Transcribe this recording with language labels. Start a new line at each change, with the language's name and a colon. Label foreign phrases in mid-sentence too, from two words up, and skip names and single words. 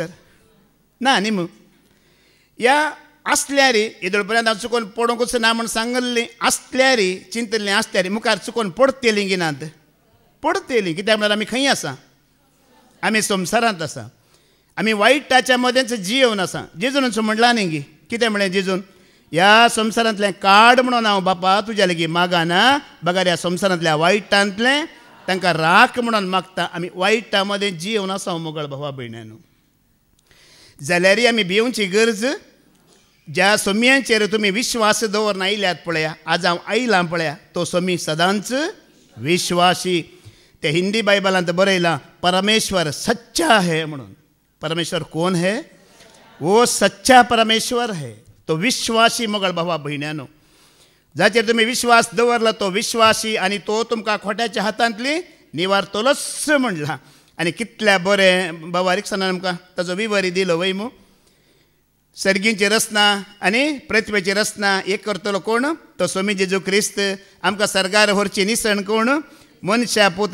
Konkani: ना न्ही मू ह्या आसल्यार येदोळ पर्यंत हांव चुकोवन पडोंकूच ना म्हण सांगल्लीं आसल्यार चिंतल्लीं आसल्यार मुखार चुकोवन पडटलीं गिनात पडटलीं कित्याक म्हळ्यार आमी खंय आसा आमी संवसारांत आसा आमी वायटाच्या मदेंच जियेवन आसा जेजून म्हणलां न्ही गी कितें म्हळें जेजून ह्या संवसारांतलें काड म्हणून हांव बापा तुज्या लागीं मागाना बगार ह्या संवसारांतल्या वायटांतलें तांकां राख म्हणून मागता आमी वायटा मदें जियेवन आसा मोगळ भावा भयण्यानो जाल्यार आमी भिवची गरज ज्या सोम्यांचेर तुमी विश्वास दवरून आयल्यात पळया आज हांव आयलां पळया तो सोमी सदांच विश्वासी ते हिंदी बायबलांत बरयलां
Hindi: परमेश्वर सच्चा है
Konkani: म्हणून परमेश्वर कोण
Hindi: है वो सच्चा परमेश्वर है
Konkani: तो विश्वासी मोगळ भावा भयण्यानो जाचेर तुमी विश्वास दवरला तो विश्वासी आनी तो तुमकां खोट्याच्या हातांतली निवारतलोच म्हणला आनी कितल्या बरें बाबा रिक्सनान आमकां ताचो विवरी दिलो वय मू सर्गींची रचना आनी पृथ्वेची रचना एक करतलो कोण तो सोमी जेजू क्रिस्त आमकां सर्गार व्हरची निसण कोण मनशा पूत